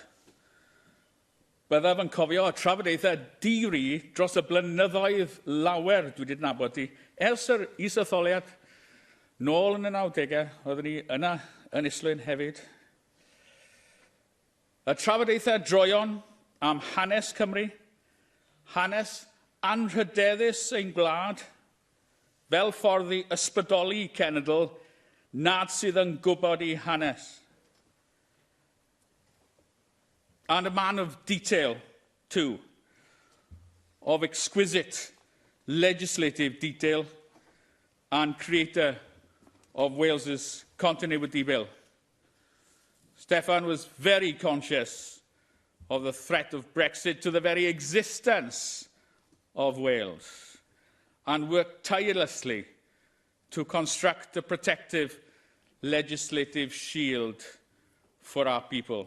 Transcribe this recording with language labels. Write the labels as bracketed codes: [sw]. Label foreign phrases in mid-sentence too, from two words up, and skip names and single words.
[cy] Byddaf yn cofio y trafodaethau diri dros y blynyddoedd lawer dwi wedi nabod ti, ers yr is-etholiad, nôl yn y 90au, oeddwn ni yna yn Islwyn hefyd. Y trafodaethau droion am hanes Cymru, hanes anrhydeddus ein gwlad, fel ffordd i ysbrydoli cenedl nad sydd yn gwybod ei hanes. [en] And a man of detail, too, of exquisite legislative detail and creator of Wales's Continuity Bill. Steffan was very conscious of the threat of Brexit to the very existence of Wales and worked tirelessly to construct a protective legislative shield for our people.